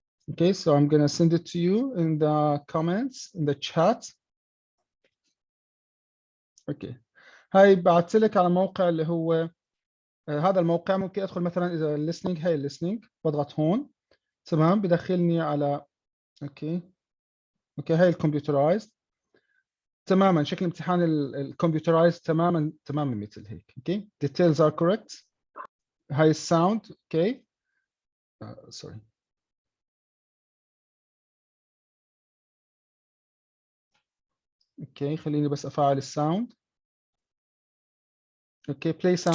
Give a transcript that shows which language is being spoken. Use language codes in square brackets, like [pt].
[en] okay so I'm gonna send it to you in the comments in the chat. [ar] اوكي هاي بعثت لك على موقع اللي هو هذا الموقع. ممكن ادخل مثلا اذا listening. هاي listening بضغط هون. تمام بدخلني على اوكي هاي الكمبيوترايزد. تماما شكل امتحان الكمبيوترايزد تماما مثل هيك. [en] Okay details are correct. [ar] هاي الساوند. اوكي سوري. اوكي خليني بس افعل الساوند. [en] Okay play sound.